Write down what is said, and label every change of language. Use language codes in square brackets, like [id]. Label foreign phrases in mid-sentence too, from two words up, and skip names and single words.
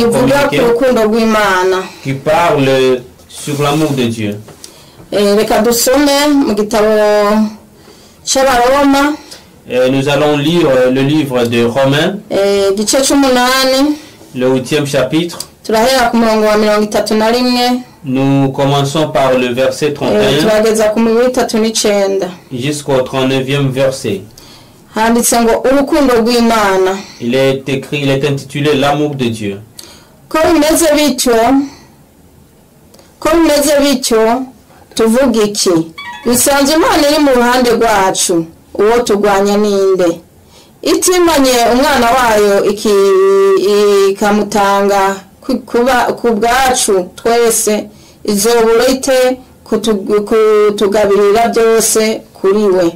[rn] rivuga ku communiquer rukundo rw'Imana. [fr] qui parle sur l'amour de Dieu. [rn] Reka dusome mu gitabo c'Abaroma, [fr] Et nous allons lire le livre de Romains, [rn] igice c'umunani, [fr] le 8e chapitre. [rn] turahera ku murongo wa 31 [fr] Nous commençons par le verset 31 [rn] turageza ku 39 [fr] jusqu'au 39e verset. [rn] handitse ngo urukundo rw'Imana. [fr] Il est écrit, il est intitulé L'amour de Dieu. [rn] Ko bimeze bityo tuvuga iki? Bisanzwe Imana iri mu ruhande rwacu, uwo turwanya ninde? Itimanye umwana wayo ikamutanga ku bwacu twese, izobura ite kutugabirira byose kuri we?